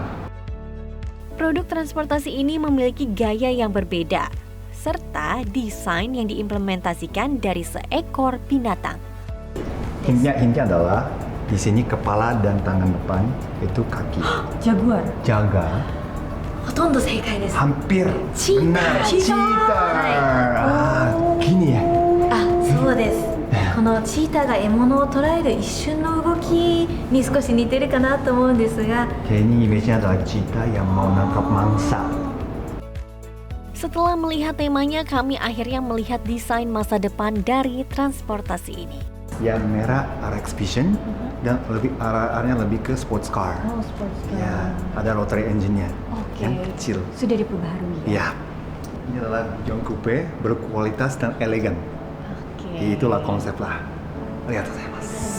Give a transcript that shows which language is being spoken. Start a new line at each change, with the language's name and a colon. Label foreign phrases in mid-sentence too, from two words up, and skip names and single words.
Indonesian: Produk transportasi ini memiliki gaya yang berbeda, serta desain yang diimplementasikan dari seekor binatang. Hintnya adalah di sini kepala dan tangan depan itu kaki. Jaguar. Jaga.
Japanese: ほとんど正解です。
Indonesian: Hampir Cheetah. benar. Cheetah. Gini ya.
Japanese: あ、そうです。このチーターが獲物を捕らえる一瞬の動きに少し似てるかなと思うんですが、
Indonesian: Kayaknya image-nya adalah cheetah yang mau nangkap mangsa. Setelah melihat temanya, kami akhirnya melihat desain masa depan dari transportasi ini. Yang merah arah Expedition dan arahnya lebih ke
English: sports car.
Indonesian: Oh,
English: sports car.
Indonesian: Ya, ada
English: rotary engine-
Indonesian: nya yang kecil. Sudah diperbaharui ya? Ya. Ini adalah John Coupe berkualitas dan elegan. Oke. Itulah konsep lah. Lihat saya mas.